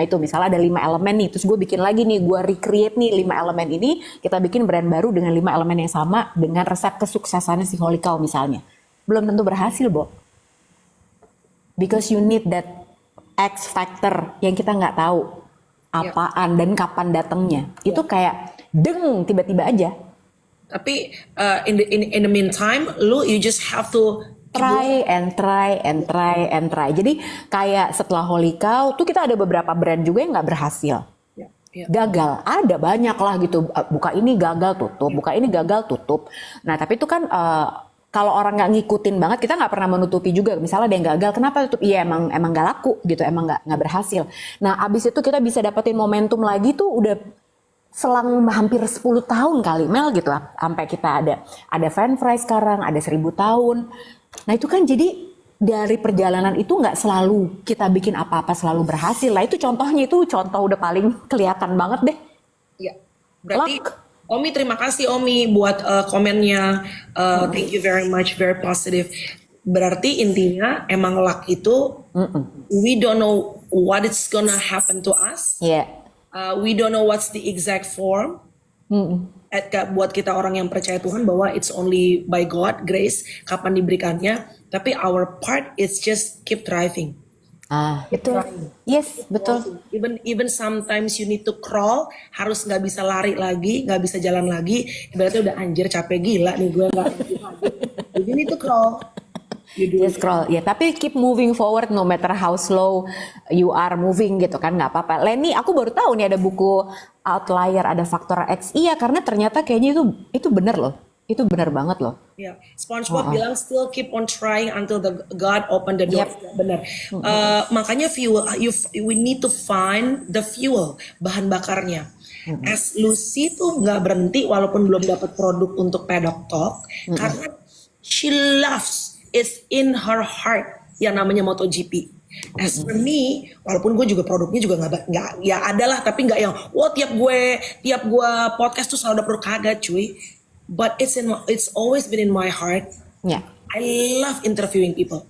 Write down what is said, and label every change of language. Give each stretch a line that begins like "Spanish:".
Indonesian: Misalnya ada 5 elemen nih, terus gue bikin lagi nih, gue recreate nih 5 elemen ini, kita bikin brand baru dengan 5 elemen yang sama dengan resep kesuksesannya si Holy Cow misalnya. Belum tentu berhasil, Bo.
English: Because you need that
Indonesian: X factor yang kita nggak tahu apaan dan kapan datangnya. Itu kayak deng tiba-tiba aja. Tapi
English: in the meantime, you just have to Try and try and try and try.
Indonesian: Jadi kayak setelah Holy Cow tuh kita ada beberapa brand juga yang nggak berhasil. Gagal, ada banyak lah gitu. Buka ini gagal tutup, buka ini gagal tutup. Nah tapi itu kan kalau orang nggak ngikutin banget, kita nggak pernah menutupi juga. Misalnya ada yang gagal, kenapa tutup? Iya emang nggak laku gitu, emang nggak berhasil. Nah abis itu kita bisa dapetin momentum lagi tuh udah selang hampir 10 tahun kali Mel gitu lah. Sampai kita ada fan fry sekarang, ada 1000 tahun. Nah itu kan jadi dari perjalanan itu nggak selalu kita bikin apa-apa selalu berhasil lah. Itu contohnya, itu contoh udah paling kelihatan banget deh. Iya. Berarti Omi, terima kasih Omi buat komennya.
English: Thank you very much, very positive.
Indonesian: Berarti intinya emang luck itu
English: we don't know what it's gonna happen to us.
Indonesian: Iya.
English: We don't know what's the exact form.
Indonesian: Buat kita orang yang percaya Tuhan bahwa
English: it's only by God grace
Indonesian: kapan diberikannya. Tapi
English: our part is just keep thriving.
Indonesian: Betul. Yes, betul.
English: Even sometimes you need to crawl,
Indonesian: harus nggak bisa lari lagi, nggak bisa jalan lagi. Ibaratnya udah anjir capek gila nih gue nggak lagi.
English: You need to crawl. Just scroll.
Indonesian: Ya, tapi
English: keep moving forward no matter how slow you are moving
Indonesian: gitu kan, nggak apa-apa. Leni, aku baru tahu nih ada buku Outlier, ada faktor X. Iya, karena ternyata kayaknya itu bener loh. Itu benar banget loh. Ya, SpongeBob bilang
English: still keep on trying until the God open the door.
Indonesian: Benar. Makanya
English: we need to find the fuel,
Indonesian: bahan bakarnya. As Lucy tuh nggak berhenti walaupun belum dapat produk untuk Pedok Talk karena
English: she loves, it's in her heart
Indonesian: yang namanya MotoGP.
English: As for me,
Indonesian: walaupun gue juga produknya juga nggak ya adalah, tapi nggak yang tiap gue podcast tuh selalu ada produk, kagak cuy.
English: But it's always been in my heart. Yeah. I love interviewing people.